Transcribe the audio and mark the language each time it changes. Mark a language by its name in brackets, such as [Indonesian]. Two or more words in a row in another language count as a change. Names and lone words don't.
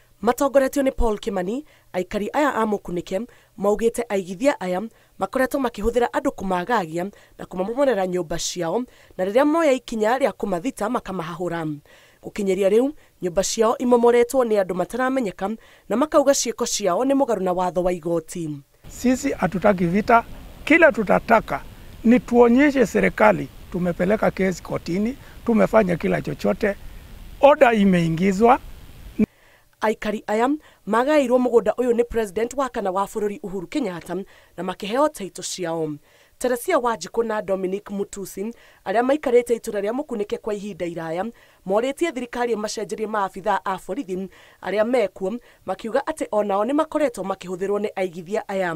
[Kikuyu] Matongoretio ni Paul Kimani, aikari aya a Mukunike maugite aigithia aya makoretwo makihuthira andu kumagagia na kumamomorera nyumba ciao na riria moya ikinya ria kumathita makamahahura. Gukinyeria riu nyumba ciao imomoretwo ni andu mataramenyeka na makauga ciiko ciao ni mugaru na watho wa igoti. [Swahili] Sisi hatutaki vita, kila tutataka ni tuonyeshe serikali tumepeleka kesi kotini, tumefanya kila chochote, oda imeingizwa. [Kikuyu] Aikari aya magairwo mugunda uyu ni president wa kana wa bururi Uhuru Kenyatta na makiheo taito ciao. Teresia Wanjiku na Dominic Mutusi aria maikarite itura ria Mukunike kwa ihinda iraya moritie thirikari macenjerie maabitha a borithi aria mekuo makiuga ati onao ni makoretwo makihuthirwo ni aigithia aya.